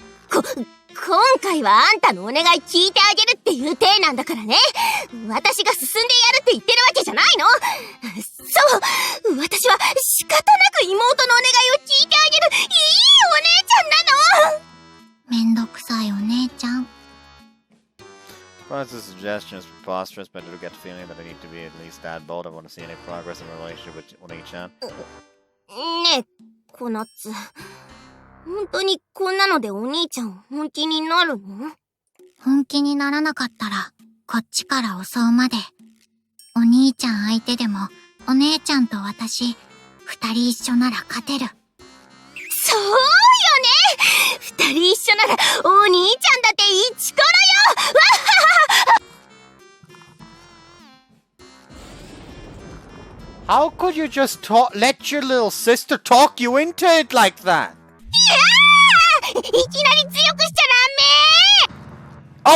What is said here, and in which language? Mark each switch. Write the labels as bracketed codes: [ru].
[ja] 今回はあんたのお願い聞いてあげるっていう体なんだからね。私が進んでやるって言ってるわけじゃないの。そう、私は仕方なく妹のお願いを聞いてあげるいいお姉ちゃんなの。めんどくさいお姉ちゃん。 [en] Well, this suggestion is preposterous, but I do get the feeling that I need to be at least that bold. I want to see any progress in my relationship with Oni-chan. [ja] ねえ、コナツ。本当にこんなのでお兄ちゃん本気になるの？本気にならなかったら、こっちから襲うまで。お兄ちゃん相手でも、お姉ちゃんと私、二人一緒なら勝てる。そうよね！二人一緒ならお兄ちゃんだってイチコロよ！わっははは！ [en] How could you just let your little sister talk you into it like that? [ja] いきなり強くしちゃダメ！